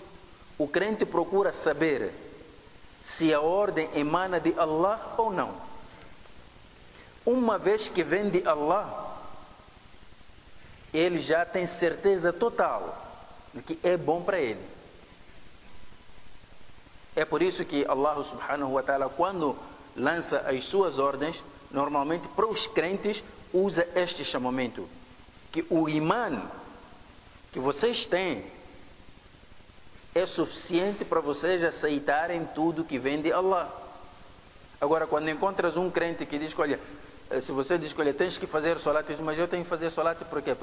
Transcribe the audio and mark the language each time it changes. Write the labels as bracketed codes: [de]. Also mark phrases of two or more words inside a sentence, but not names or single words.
[pt] O crente procura saber se a ordem emana de Allah ou não. Uma vez que vem de Allah, ele já tem certeza total de que é bom para ele. É por isso que Allah [ar] سبحانه وتعالى, [pt] quando lança as suas ordens, normalmente para os crentes usa este chamamento, que o imã que vocês têm é suficiente para vocês aceitarem tudo que vem de Allah. Agora, quando encontras um crente que diz que, olha, se você diz que, olha, tens que fazer solat, mas eu tenho que fazer solat por quê?